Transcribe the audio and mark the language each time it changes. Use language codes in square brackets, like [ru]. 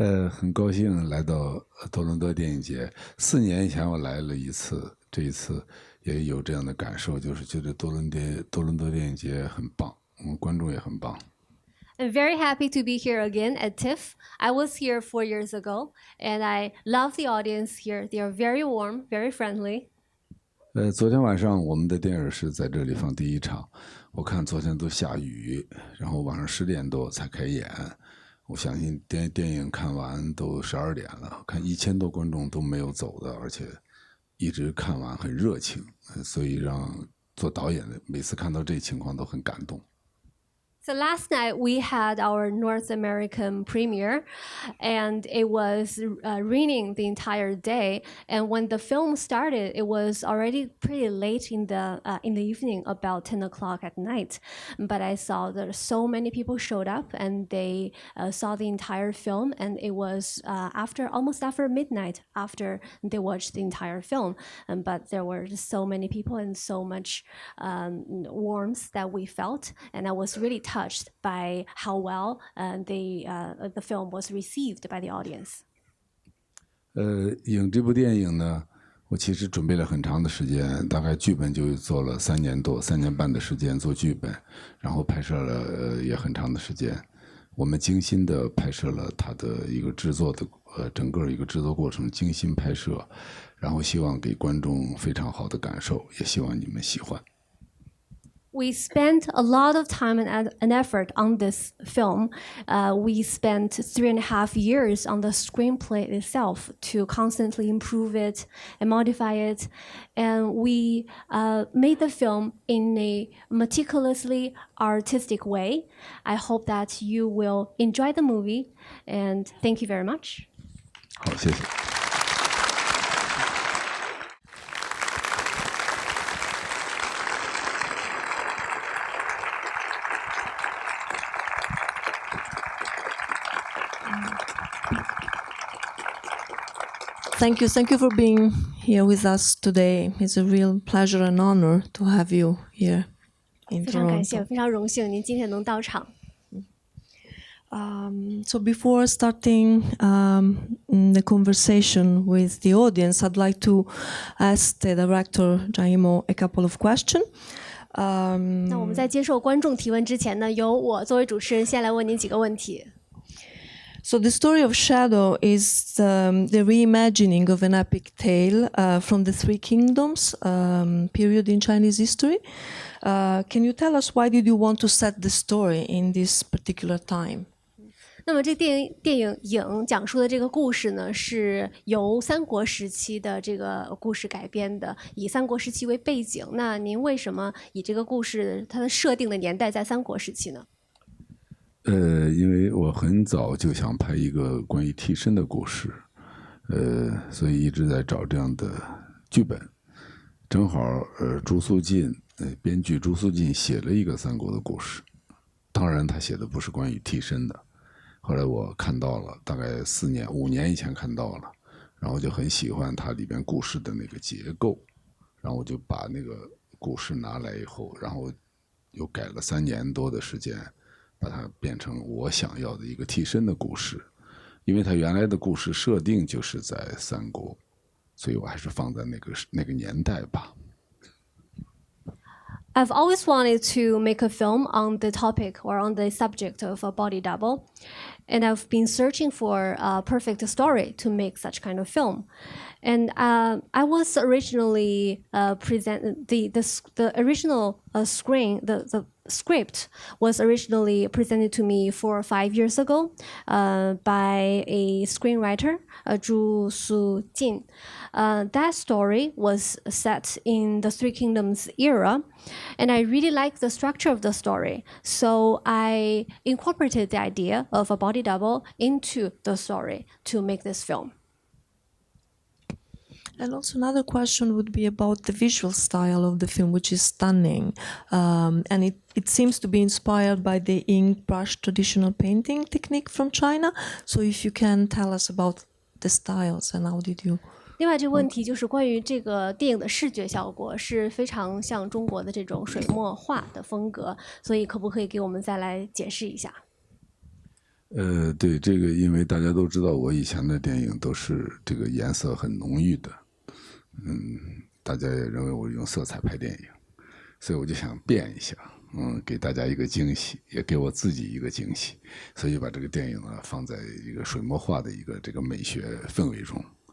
[zh] 很高兴来到多伦多电影节。4年以前我来了一次，这一次也有这样的感受，就是觉得多伦多电影节很棒，观众也很棒。 [en] I'm very happy to be here again at TIFF. I was here 4 years ago, and I love the audience here. They are very warm, very friendly. [zh] 昨天晚上我们的电影是在这里放第一场，我看昨天都下雨，然后晚上10点多才开演。我相信电影看完都12点了，看1000多观众都没有走的，而且一直看完很热情，所以让做导演的每次看到这情况都很感动。 [en] So last night we had our North American premiere, and it was raining the entire day. And when the film started, it was already pretty late in the evening, about 10 o'clock at night. But I saw that so many people showed up, and they saw the entire film. And it was almost after midnight after they watched the entire film. But there were just so many people and so much warmth that we felt, and I was really touched by how well the film was received by the audience. [zh] 影这部电影呢，我其实准备了很长的时间，大概剧本就做了3年多、3年半的时间做剧本，然后拍摄了也很长的时间。我们精心的拍摄了它的一个制作的整个一个制作过程，精心拍摄，然后希望给观众非常好的感受，也希望你们喜欢。 [en] We spent a lot of time and effort on this film. We spent 3.5 years on the screenplay itself to constantly improve it and modify it. And we made the film in a meticulously artistic way. I hope that you will enjoy the movie. And thank you very much. [zh] 好，谢谢。 [en] Thank you for being here with us today. It's a real pleasure and honor to have you here in [zh] 非常感 [en] Toronto. [zh] 谢，非常荣幸您今天能到场。 [en] So before starting the conversation with the audience, I'd like to ask the director Zhang Yimou a couple of questions. [zh] 那我们在接受观众提问之前呢，由我作为主持人先来问您几个问题。 [en] So the story of Shadow is the reimagining of an epic tale from the Three Kingdoms period in Chinese history. Can you tell us why did you want to set the story in this particular time? [zh] 那么这电影讲述的这个故事呢，是由三国时期的这个故事改编的，以三国时期为背景。那您为什么以这个故事它的设定的年代在三国时期呢？因为我很早就想拍一个关于替身的故事，所以一直在找这样的剧本。正好，朱素进，编剧朱素进写了一个三国的故事，当然他写的不是关于替身的。后来我看到了，大概5年以前看到了，然后就很喜欢它里边故事的那个结构，然后我就把那个故事拿来以后，然后又改了3年多的时间。把它变成我想要的一个替身的故事，因为它原来的故事设定就是在三国，所以我还是放在那个年代吧。 [en] I've always wanted to make a film on the topic or on the subject of a body double, and I've been searching for a perfect story to make such kind of film. And I was originally the original the script was originally presented to me 4 or 5 years ago by a screenwriter, Zhu Su-jin. That story was set in the Three Kingdoms era, and I really liked the structure of the story. So I incorporated the idea of a body double into the story to make this film. And also another question would be about the visual style of the film, which is stunning. And it seems to be inspired by the ink brush traditional painting technique from China. So if you can tell us about the styles and how did you... [zh] 另外这个问题就是关于这个电影的视觉效果是非常像中国的这种水墨画的风格，所以可不可以给我们再来解释一下？对，这个因为大家都知道，我以前的电影都是这个颜色很浓郁的，大家也认为我用色彩拍电影，所以我就想变一下，给大家一个惊喜，也给我自己一个惊喜，所以把这个电影呢放在一个水墨画的一个这个美学氛围中。